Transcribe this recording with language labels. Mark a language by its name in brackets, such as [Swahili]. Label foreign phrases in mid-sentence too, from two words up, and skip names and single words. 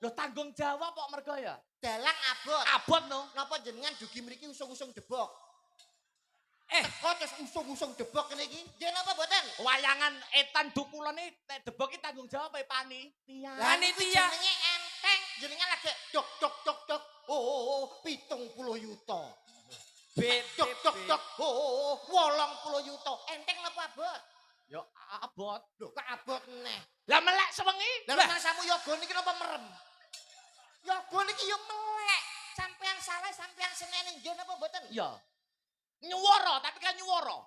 [Javanese] Loh tanggung jawab kok mergo ya? Dalang abot. Abot no. Napa jenengan dugi mriki usung-usung debok? Eh. Kok terus usung-usung debok kene iki? Nggih napa mboten? Wayangan etan dukulane nek debok iki tanggung jawab panitia. Lah niku Panitia. jenenge enteng, jenengan lagi dok dok dok dok. Oh, 70 yuta. Dok dok dok. Oh, 80 yuta. Enteng napa abot? Yo abot. Lho, kok abot neh. Lah melek sewengi. Lah masamu yoga niki napa merem? Yoga niki yo melek. Sampean salah, sampean senene nggih napa mboten? Iya. Nyuwara, tapi kan nyuwara.